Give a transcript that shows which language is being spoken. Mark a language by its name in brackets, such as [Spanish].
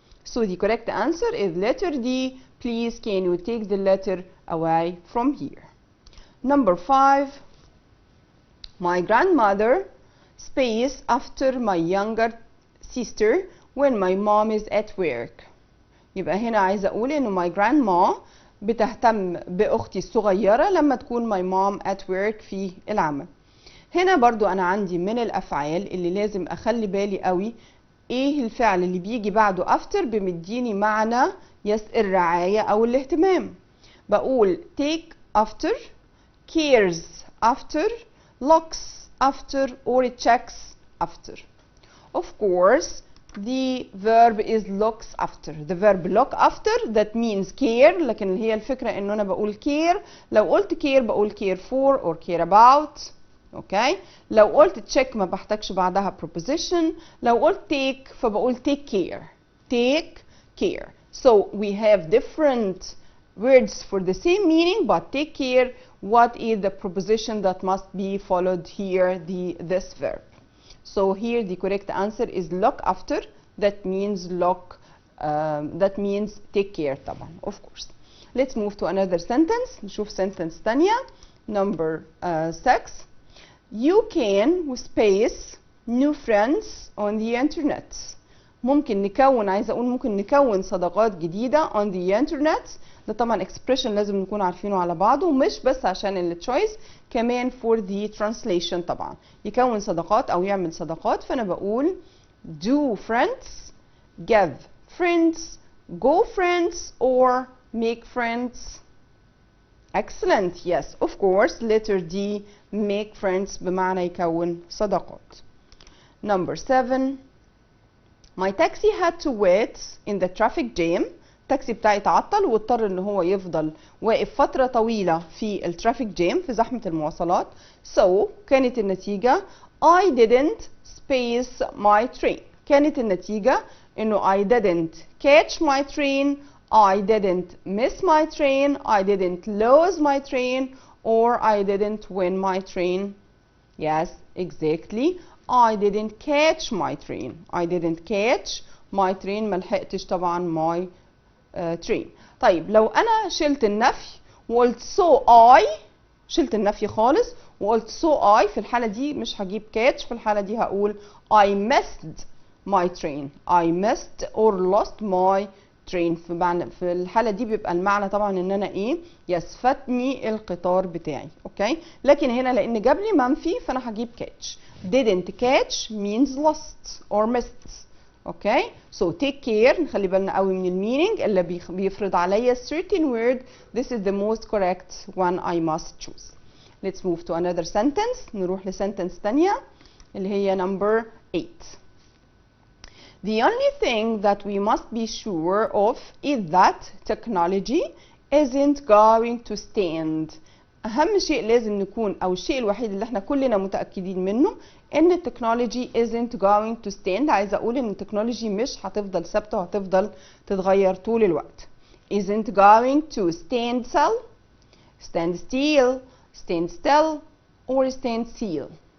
[English] So the correct answer is letter D. Please can you take the letter away from here. Number five. My grandmother space after my younger sister when my mom is at work. [Arabic] يبقى هنا عايزة أقول إنه my grandma بتهتم بأختي الصغيرة لما تكون [English] my mom at work [Arabic] في العمل. هنا برضو أنا عندي من الأفعال اللي لازم أخلي بالي قوي إيه الفعل اللي بيجي بعده after بمديني معنى الرعاية أو الاهتمام. [English] بقول take after, cares after, looks after or checks after. Of course, the verb is looks after. The verb look after that means care. [Arabic] لكن هي الفكرة إنه أنا بقول care. لو قلت [English] care بقول care for or care about. Okay. [Arabic] لو قلت check ما بحتاجش بعدها preposition. لو قلت [English] take فبقول take care. Take care. So we have different words for the same meaning, but take care. What is the preposition that must be followed here? This verb. So here the correct answer is look after. That means look. That means take care طبعا. Of course. Let's move to another sentence. [Arabic] نشوف sentence تانية. [English] Number 6. You can space new friends on the internet. [Arabic] ممكن نكون، عايزة أقول ممكن نكون صداقات جديدة [English] on the internet. [Arabic] ده طبعا expression لازم نكون عارفينه على بعضه، ومش بس عشان التشويس، كمان [English] for the translation [Arabic] طبعا. يكون صداقات أو يعمل صداقات، فأنا بقول [English] do friends, give friends, go friends or make friends. Excellent. Yes, of course. Letter D, make friends [Arabic] بمعنى يكون صداقات. [English] Number 7. My taxi had to wait in the traffic jam. [Arabic] التاكسي بتاعي اتعطل واضطر ان هو يفضل واقف فترة طويلة في الترافيك جام، في زحمة المواصلات. [English] So [Arabic] كانت النتيجة [English] I didn't space my train. [Arabic] كانت النتيجة انه [English] I didn't catch my train, I didn't miss my train, I didn't lose my train, or I didn't win my train. Yes, exactly. I didn't catch my train. I didn't catch my train. [Arabic] ما لحقتش طبعا [English] my train. [Arabic] طيب لو أنا شلت النفي وقلت so I، شلت النفي خالص وقلت so I، في الحالة دي مش هجيب catch، في الحالة دي هقول I missed my train. [English] I missed or lost my train. [Arabic] في الحالة دي بيبقى المعنى طبعا ان انا ايه، يسفتني القطار بتاعي. اوكي. لكن هنا لان جاب لي منفي فانا هجيب catch. [English] didn't catch means lost or missed. Okay. so take care. [Arabic] نخلي بالنا قوي من المينينج اللي بيفرض عليا [English] certain word. This is the most correct one I must choose. Let's move to another sentence. [Arabic] نروح لسنتنس تانية اللي هي number 8. [English] The only thing that we must be sure of is that technology isn't going to stand. [Arabic] أهم شيء لازم نكون، أو الشيء الوحيد اللي احنا كلنا متأكدين منه، إن التكنولوجي [English] isn't going to stand. [Arabic] عايزة أقول إن التكنولوجي مش هتفضل ثابتة وهتفضل تتغير طول الوقت. [English] isn't going to stand still, stand still, stand still, or stand still.